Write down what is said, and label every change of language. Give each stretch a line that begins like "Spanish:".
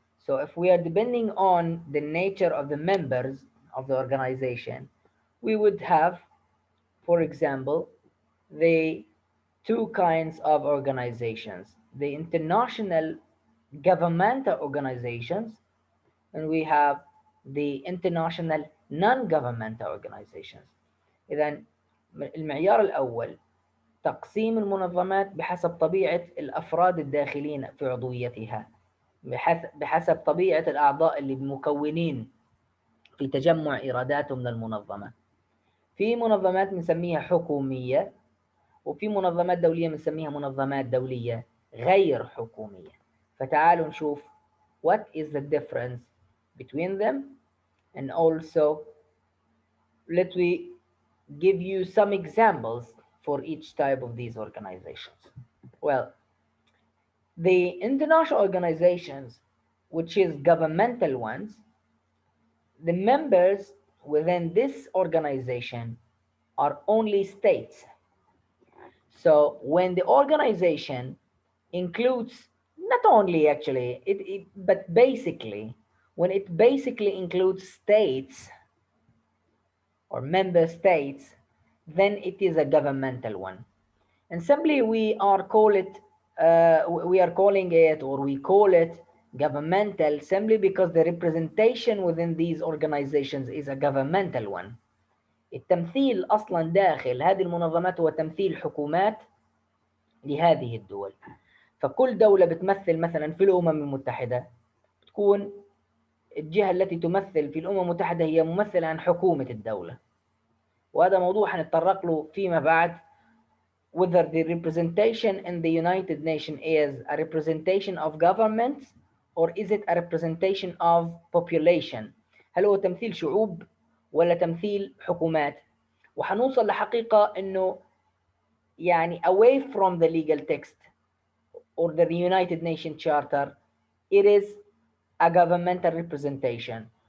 English: So if we are depending on the nature of the members of the organization, we would have, for example, the two kinds of organizations: the international governmental organizations, and we have the international non-governmental organizations.
Arabic: إذا المعيار الأول تقسيم المنظمات بحسب طبيعة الأفراد الداخلين في عضويتها، بحسب طبيعة الأعضاء اللي مكونين في تجمع إيراداتهم للمنظمة. في منظمات بنسميها حكومية، وفي منظمات دولية بنسميها منظمات دولية غير حكومية. فتعالوا نشوف
English: what is the difference between them, and also let we give you some examples for each type of these organizations. Well, the international organizations, which is governmental ones, the members within this organization are only states. So when the organization includes not only actually but basically, when it basically includes states or member states, then it is a governmental one. And simply we are calling it, or we call it governmental, simply because the representation within these organizations is a governmental one.
Arabic: التمثيل أصلا داخل هذه المنظمات هو تمثيل حكومات لهذه الدول. فكل دولة بتمثل مثلا في الأمم المتحدة تكون الجهة التي تمثل في الأمم المتحدة هي ممثلة عن حكومة الدولة، وهذا موضوع هنتطرق له فيما بعد.
English: Whether the representation in the United Nations is a representation of governments or is it a representation of population.
Arabic: هل هو تمثيل شعوب ولا تمثيل حكومات؟ وحنوصل لحقيقة إنه يعني
English: away from the legal text or the United Nations Charter, it is a governmental representation.